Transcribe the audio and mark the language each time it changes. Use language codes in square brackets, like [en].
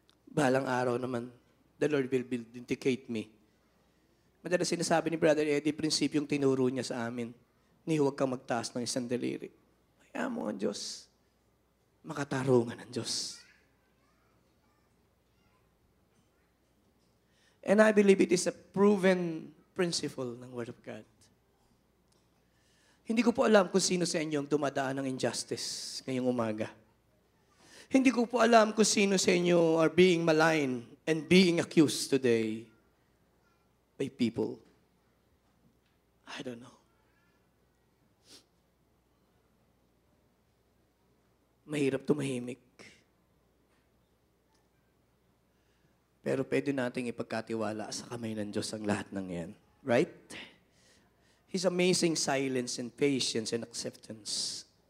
[tl] Bahalang araw naman, [en] the Lord will vindicate me. [tl] Madalas sinasabi ni Brother Eddie, prinsipyong tinuro niya sa amin, ni huwag kang magtaas ng isang daliri. Hayaan mo ang Diyos. Makatarungan ang Diyos. [en] And I believe it is a proven principle ng Word of God. [tl] Hindi ko po alam kung sino sa inyo ang dumadaan ng injustice ngayong umaga. Hindi ko po alam kung sino sa inyo [en] are being maligned and being accused today by people. I don't know. [tl] Mahirap tumahimik. Pero pwede nating ipagkatiwala sa kamay ng Diyos ang lahat ng yan. [en] Right? His amazing silence and patience and acceptance.